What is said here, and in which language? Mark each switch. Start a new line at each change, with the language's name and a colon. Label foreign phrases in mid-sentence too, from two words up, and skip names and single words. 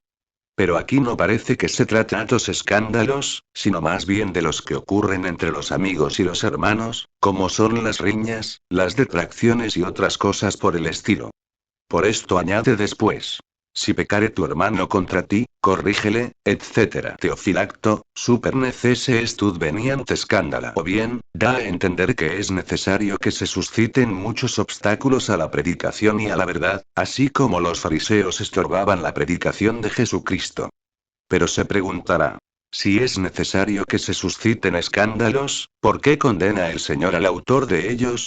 Spanish: Pero aquí no parece que se trate de estos escándalos, sino más bien de los que ocurren entre los amigos y los hermanos, como son las riñas, las detracciones y otras cosas por el estilo. Por esto añade después: Si pecare tu hermano contra ti, corrígele, etc.
Latin: Teofilacto, super necesse est veniant escándala.
Spanish: O bien, da a entender que es necesario que se susciten muchos obstáculos a la predicación y a la verdad, así como los fariseos estorbaban la predicación de Jesucristo. Pero se preguntará: si es necesario que se susciten escándalos, ¿por qué condena el Señor al autor de ellos?